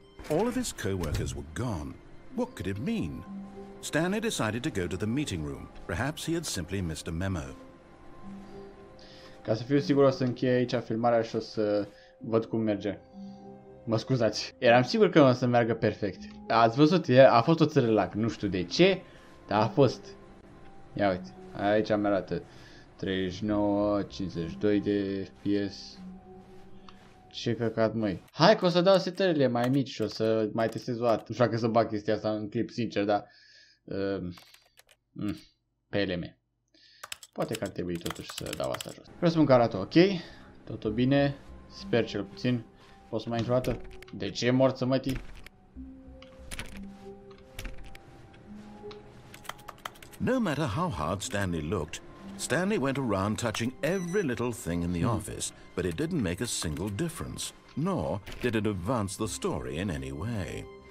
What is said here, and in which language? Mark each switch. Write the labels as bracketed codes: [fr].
[en] All of his co-workers were gone. What could it mean? Stanley decided to go to the meeting room. Perhaps he had simply missed a memo. [ro] Ca să fiu sigur, o să închei aici filmarea și o să văd cum merge. Mă scuzați. Eram sigur că o să meargă perfect. Ați văzut, a fost o țărălac. Nu știu de ce, dar a fost. Ia uite, aici mi arată 39, 52 de FPS. Ce căcat, măi. Hai că o să dau setările mai mici și o să mai testez o dată. Nu știu dacă să bag chestia asta în clip, sincer, dar... PLM. Poate că ar trebui totuși să dau asta jos. Vreau să spun că arată ok. Totul bine. Sper cel puțin. Poți să mai intru o dată? De ce morți, mătii? [en] No matter how hard Stanley looked, Stanley went around touching every little thing in the office, but it didn't make a single difference, nor did it advance the story in any way.